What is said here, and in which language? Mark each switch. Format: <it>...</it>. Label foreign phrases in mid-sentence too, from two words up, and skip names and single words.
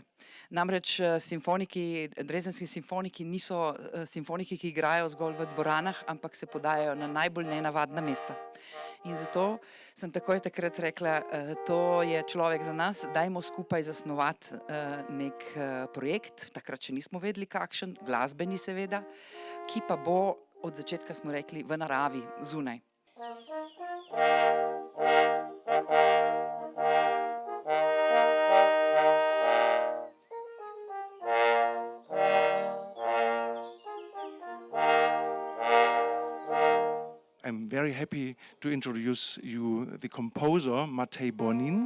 <sl>Namreč dresdenski simfoniki niso simfoniki, ki igrajo zgolj v dvoranah, ampak se podajajo na najbolj nenavadna mesta. In zato sem takoj takrat rekla, to je človek za nas, dajmo skupaj zasnovati nek projekt, takrat še nismo vedeli kakšen, glasbeni seveda, ki pa bo, od začetka smo rekli, v naravi, zunaj.</sl> <en>I'm very happy to introduce you the composer Matej Bonin.</en>